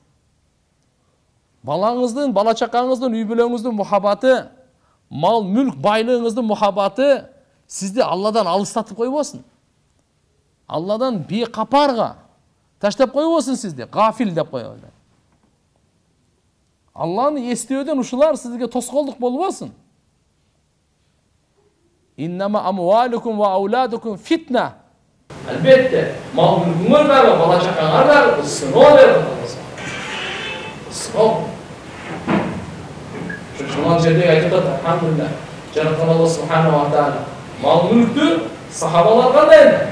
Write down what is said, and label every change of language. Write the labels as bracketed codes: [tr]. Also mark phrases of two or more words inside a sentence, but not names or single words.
[ky] Балаңыздын, бала чакаңыздын, үй бүлөңүздүн мухаббаты, мал мүлк байлыгыңыздын мухаббаты сизди Алладан алыстатып койбосун. Алладан бекапарга таштап койбосун сизди, гафил деп коёбуз. Алланы эстөөдөн ушулар сизге тоскоолдук болбосун. [ar] إنما أموالكم وأولادكم فتنة. [ky] Албетте, мал мүлкүңөр дагы, бала чакаңар дагы сыноо берип атат. Сыноо. Шунан жерде айтып атат, алхамдулилlah. Жараткан Алла [ar] سبحانه وتعالى [ky] мал мүлктү сахабалар кандай?